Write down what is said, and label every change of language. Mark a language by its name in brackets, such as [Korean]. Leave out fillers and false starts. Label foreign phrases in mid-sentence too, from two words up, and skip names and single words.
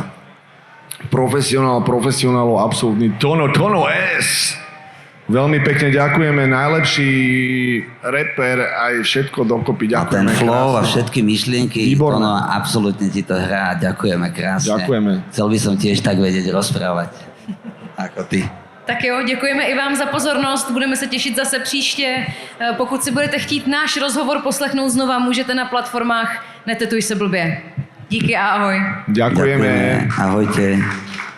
[Slovak] Profesionálov, absolútny Tono S. Veľmi pekne ďakujeme, najlepší reper, aj všetko dokopy. A ten Ďakujeme flow a krásne. všetky myšlienky, Výborné. Tono absolútne ti to hrá. Ďakujeme krásne. Ďakujeme. Chcel by som tiež tak vedieť rozprávať, ako ty. [Czech] Tak jo, děkujeme i vám za pozornost, budeme se těšit zase příště. Pokud si budete chtít náš rozhovor poslechnout znova, můžete na platformách Netetuj se blbě. Díky a ahoj. [Slovak] Ďakujeme. Ahojte.